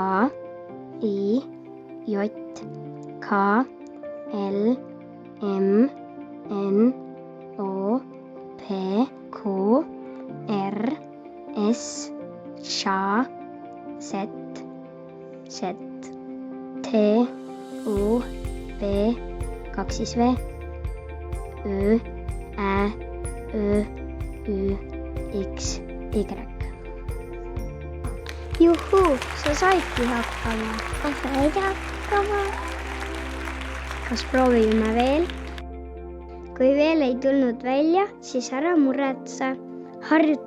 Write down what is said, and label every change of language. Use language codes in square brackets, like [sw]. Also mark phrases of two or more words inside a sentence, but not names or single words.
[et] I, J, K, L, M, N, O, P, Q, R, S, Š, Z, Z, T, U, V, 2 V, Ö, Ä, Ö, Ü, X, Y. Juhuu, sa saidki hakkama. Ma sain hakkama. Kas proovime veel? Kui veel ei tulnud välja, siis ära muretse.